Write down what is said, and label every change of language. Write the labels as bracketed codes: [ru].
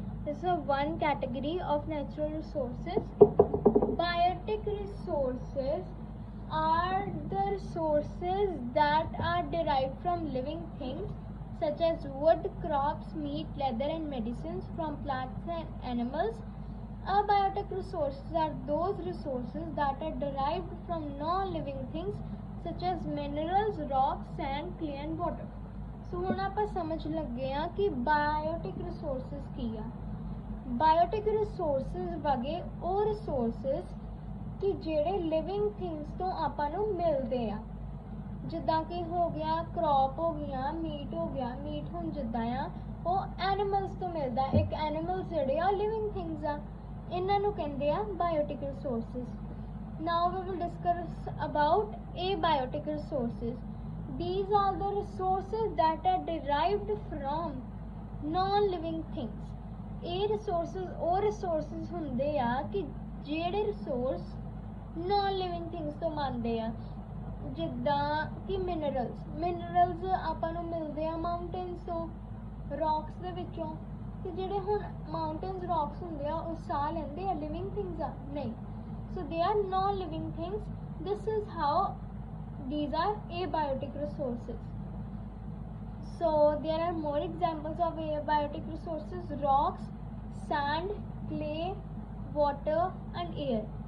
[en] This is one category of natural resources. Biotic resources are the resources that are derived from living things such as wood, crops, meat, leather and medicines from plants and animals. Abiotic resources are those resources that are derived from non-living things such as minerals, rocks, sand, clay and water. [pa] So ਹੁਣ ਆਪਾਂ ਸਮਝ ਲੱਗੇ ਆ ਕਿ biotic resources ਕੀ ਆ. Biotic resources ਵਗੇ ਉਹ resources ਕਿ ਜਿਹੜੇ ਲਿਵਿੰਗ ਥਿੰਗਸ ਤੋਂ ਆਪਾਂ ਨੂੰ ਮਿਲਦੇ ਆ, ਜਿੱਦਾਂ ਕਿ ਹੋ ਗਿਆ ਕ੍ਰੌਪ ਹੋ ਗਈਆਂ, ਮੀਟ ਹੋ ਗਿਆ. ਮੀਟ ਹੁਣ ਜਿੱਦਾਂ ਆ ਉਹ ਐਨੀਮਲਸ ਤੋਂ ਮਿਲਦਾ. ਇੱਕ ਐਨੀਮਲਸ ਜਿਹੜੇ ਆ ਲਿਵਿੰਗ ਥਿੰਗਸ ਆ, ਇਹਨਾਂ ਨੂੰ ਕਹਿੰਦੇ ਆ Biotique resources. [en] Now we will discuss about abiotic resources. These are the resources that are derived from non-living things. [pa] ਇਹ resources ਉਹ resources ਹੁੰਦੇ ਆ ਕਿ ਜਿਹੜੇ resource non-living things ਤੋਂ ਬਣਦੇ ਆ, ਜਿੱਦਾਂ ਕਿ ਮਿਨਰਲਸ ਆਪਾਂ ਨੂੰ ਮਿਲਦੇ ਆ ਮਾਊਂਟੇਨਸ ਤੋਂ, ਰੌਕਸ ਦੇ ਵਿੱਚੋਂ. ਤੇ ਜਿਹੜੇ ਹੁਣ ਮਾਊਂਟੇਨਸ ਰੌਕਸ ਹੁੰਦੇ ਆ ਉਹ ਸਾਹ ਲੈਂਦੇ ਆ, ਲਿਵਿੰਗ ਥਿੰਗਸ ਆ? ਨਹੀਂ. [en] So they are non-living things. This is how these are abiotic resources. So there are more examples of abiotic resources: rocks, sand, clay, water and air.